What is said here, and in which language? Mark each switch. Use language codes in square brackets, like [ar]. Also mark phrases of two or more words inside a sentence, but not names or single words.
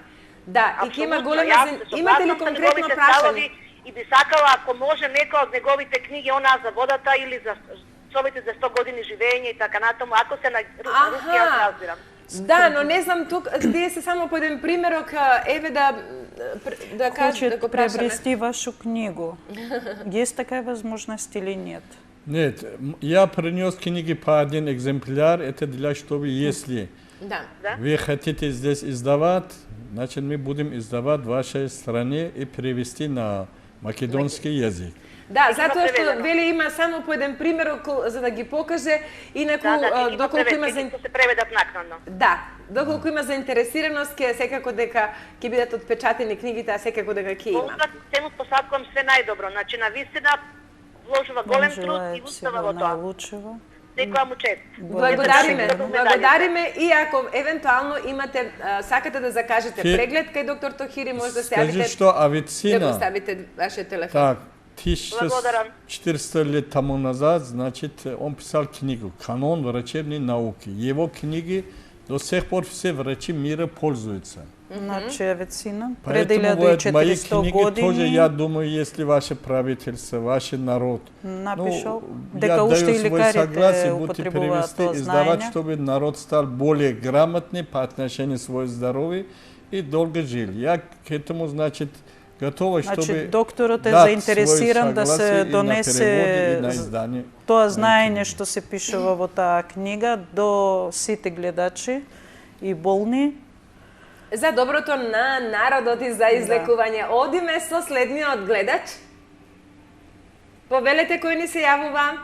[mk] Да, и ќе има голема имате ли конкретно прашање? И би сакала, ако може, некоја од неговите книги, она за водата или за совете за 100 години живење и така натаму, ако се на руски, јас разбирам. Да, но не знам тук, вие се само по еден примерок, еве да кажете, да [ru] Хочет [mk] го прашаме. [ru] приобрести вашу книгу. Есть такая возможность или нет? Нет, я принес книги по один экземпляр, это для чтобы, если [mk] Да. [ru] вы хотите здесь издавать, значит, мы будем издавать в вашей стране и перевести на македонски язик. [mk] Да, Има затоа што преведено. вели има само по еден примерок за да ги покаже, инаку Да, доколку има ќе се преведат накнадно. Да, доколку има заинтересираност, ќе секако дека ќе бидат отпечатени книгите, а секако дека ќе има. Поздрав, тему посакувам све најдобро. Значи, навистина вложува голем труд и [ru] Желает [mk] устава [ru] всего [mk] во тоа. [ru] наилучшего. [mk] Секоја му чест. Благодариме, Благодарам. благодариме и ако евентуално имате сакате да закажете Ке- преглед кај доктор Тохири, може да се [ru] Скажи, [mk] јавите [ru] что [mk] да го [ru] авицина, [mk] ставите вашиот телефон. [ru] так, [mk] Благодарам. [ru] 1400 лет тому назад, значит, он писал книгу «Канон врачебной науки». Его книги до сих пор все врачи мира пользуются. [mk] Значи, авицина. Пред [ru] Поэтому вот мои [mk] 1400 [ru] книги тоже, [mk] години [ru] я думаю, если ваше правительство, ваш народ, [mk] напишал, [ru] я [mk] дека [ru] даю [mk] уште и [ru] свое [mk] лекарите [ru] согласие, будете [mk] употребуваат [ru] перевести, [mk] тоа [ru] издавать, [mk] знаење. [ru] чтобы народ стал более грамотный по отношению к своему здоровью и долго жил. Я к этому, значит, готова, [mk] Значи, [ru] чтобы [mk] докторот е [ru] дать [mk] заинтересиран [ru] свое [mk] да [ru] согласие [mk] се [ru] и на [mk] донесе [ru] переводи, и на издание. [mk] тоа знаење што се пишува во таа книга до сите гледачи и болни. За доброто на народот и за излекување. Одиме со следниот гледач. Повелете кој ни се јавува.